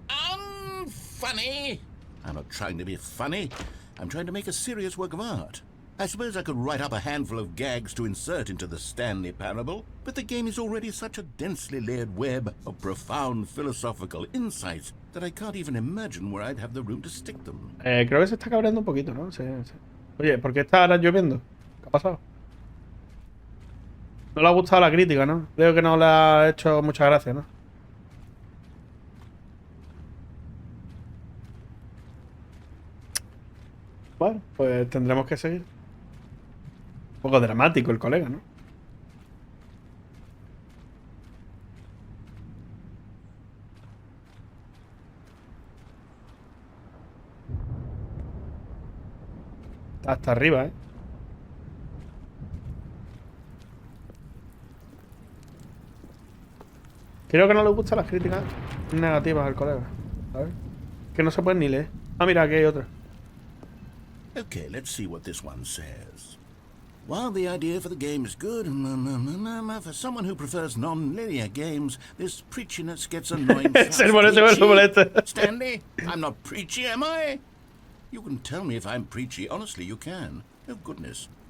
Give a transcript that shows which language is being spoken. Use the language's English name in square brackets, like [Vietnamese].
[English] Unfunny! I'm not trying to be funny. I'm trying to make a serious work of art. I suppose I could write up a handful of gags to insert into the Stanley Parable, but the game is already such a densely layered web of profound philosophical insights that I can't even imagine where I'd have the room to stick them. [Spanish] Creo que se está cabreando un poquito, ¿no? Sí. Oye, ¿por qué está ahora lloviendo? ¿Qué ha pasado? No le ha gustado la crítica, ¿no? Creo que no le ha hecho mucha gracia, ¿no? Bueno, pues tendremos que seguir. Un poco dramático el colega, ¿no? Está hasta arriba, ¿eh? Creo que no le gustan las críticas negativas al colega. A ver. Que no se pueden ni leer. Ah, mira, aquí hay otra. [English] Okay, let's see what this one says. While the idea for the game is good, for someone who prefers non-linear games, this preachiness gets annoying. [Spanish] Se molesta. [English] Stanley, I'm not preachy, am I? You can tell me if I'm preachy. Honestly, you can. Oh, goodness.